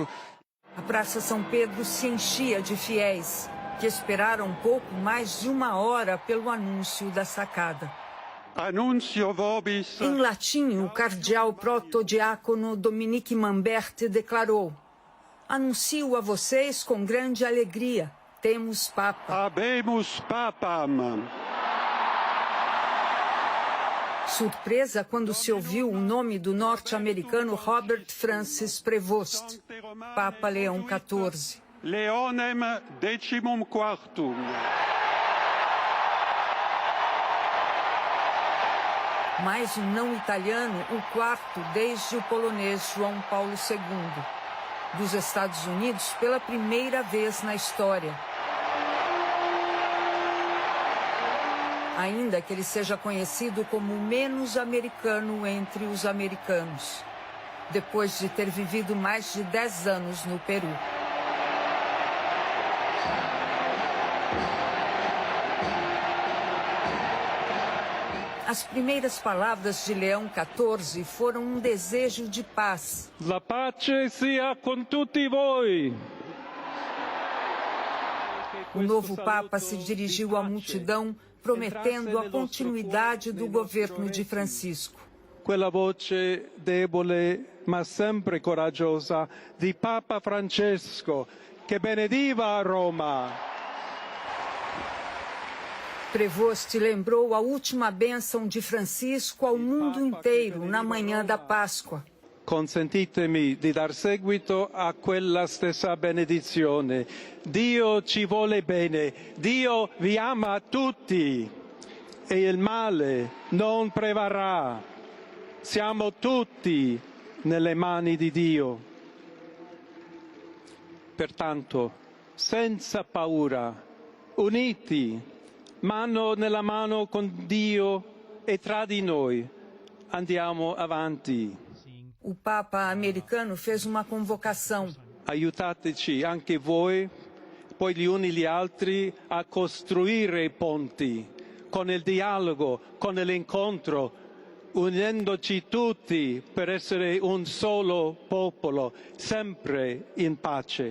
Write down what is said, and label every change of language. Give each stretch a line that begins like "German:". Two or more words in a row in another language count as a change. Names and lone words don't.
Portuguese: A Praça São Pedro se enchia de fiéis, que esperaram um pouco mais de 1 hora pelo anúncio da sacada.
Latin: Annuncio vobis.
Portuguese: Em latim, o cardeal protodiácono Dominique Mambert declarou: "Anuncio a vocês com grande alegria, temos Papa."
Latin: Habemus papam.
Portuguese: Surpresa quando se ouviu o nome do norte-americano Robert Francis Prevost, Papa Leão XIV.
Latin: Leonem decimum quartum.
Portuguese: Mais um não italiano, o 4º desde o polonês João Paulo II. Dos Estados Unidos pela primeira vez na história. ainda que ele seja conhecido como o menos americano entre os americanos, depois de ter vivido mais de 10 anos no Peru. As primeiras palavras de Leão XIV foram um desejo de paz.
Italian: La pace sia con tutti voi.
Portuguese: O novo Papa se dirigiu à multidão, prometendo a continuidade do governo de Francisco.
Italian: Quella voce debole ma sempre coraggiosa di Papa Francesco che benediva a Roma.
Portuguese: Prevost lembrou a última bênção de Francisco ao mundo inteiro na manhã da Páscoa.
Italian: Consentitemi di dar seguito a quella stessa benedizione. Dio ci vuole bene, Dio vi ama tutti e il male non prevarrà. Siamo tutti nelle mani di Dio. Pertanto, senza paura, uniti, mano nella mano con Dio e tra di noi, andiamo avanti.
Portuguese: O Papa americano fez uma convocação.
Italian: Aiutateci anche voi, poi gli uni gli altri, a costruire i ponti, con il dialogo, con l'incontro, unendoci tutti per essere un solo popolo, sempre in pace.